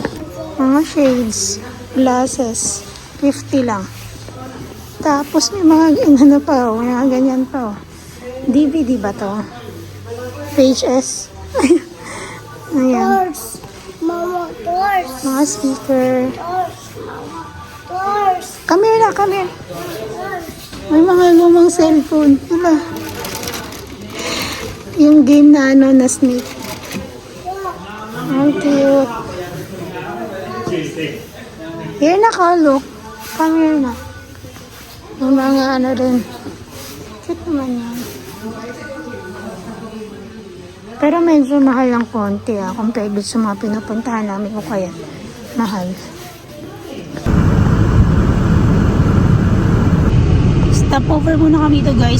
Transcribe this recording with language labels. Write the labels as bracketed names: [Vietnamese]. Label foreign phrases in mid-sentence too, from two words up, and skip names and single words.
[Filipino] Mga [English] shades, glasses, [Filipino] 50 lang. Tapos may mga ano pa oh. May mga ganyan pa oh. DVD ba to? VHS. Ayan. [English] Doors. Mama, doors. [Filipino] Mga speaker. [English] Doors. Doors. Come here. Doors. [Filipino] May mga lumang cellphone. Wala. Yung game na ano na Snake. Ang cute. [English] Here na ka, look. Come here [Filipino] na. Yung mga ano rin. Cute naman yan. Pero medyo mahal lang konti compared sa mga pinupuntahan namin o kaya mahal. [English] Stop over [Filipino] muna kami dito guys.